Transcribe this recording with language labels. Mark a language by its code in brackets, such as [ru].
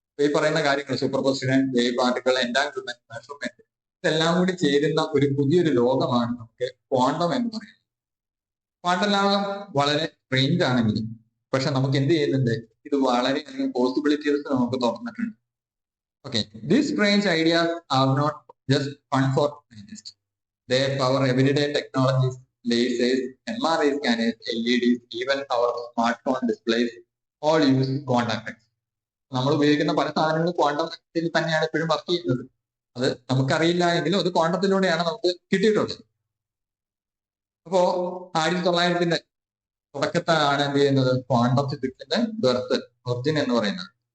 [ml] ഈ പറയുന്ന കാര്യങ്ങൾ super position, wave particle, എൻറ്റാങ്കിൾമെന്റ്, measurement, ഇതെല്ലാം കൂടി ചേരുന്ന ഒരു പുതിയൊരു ലോകമാണ് നമുക്ക് ക്വാണ്ടം എന്ന് പറയുന്നത്. ക്വാണ്ടം ലോകം വളരെ റേഞ്ച് ആണെങ്കിലും പക്ഷെ നമുക്ക് എന്ത് ചെയ്യുന്നുണ്ട്, ഇത് വളരെയധികം പോസിബിലിറ്റീസ് നമുക്ക് തുറന്നിട്ടുണ്ട്. [en] Okay, these strange ideas are not just fun for scientist. They power everyday technologies, lasers, MRI scanners, LEDs, even our smartphone displays all use quantum effects. [ml] നമ്മൾ ഉപയോഗിക്കുന്ന പല സാധനങ്ങളും ക്വാണ്ടം തന്നെയാണ് ഇപ്പോഴും വർക്ക് ചെയ്യുന്നത്. അത് നമുക്കറിയില്ല എങ്കിലും അത് ക്വാണ്ടത്തിലൂടെയാണ് നമുക്ക് കിട്ടിയിട്ടുള്ളത്. അപ്പോ 1900 തുടക്കത്താണ് എന്ത് ചെയ്യുന്നത്, ക്വാണ്ടം ഫിസിക്സിന്റെ ബെർത്ത്, ഒറിജിൻ എന്ന് പറയുന്നത്.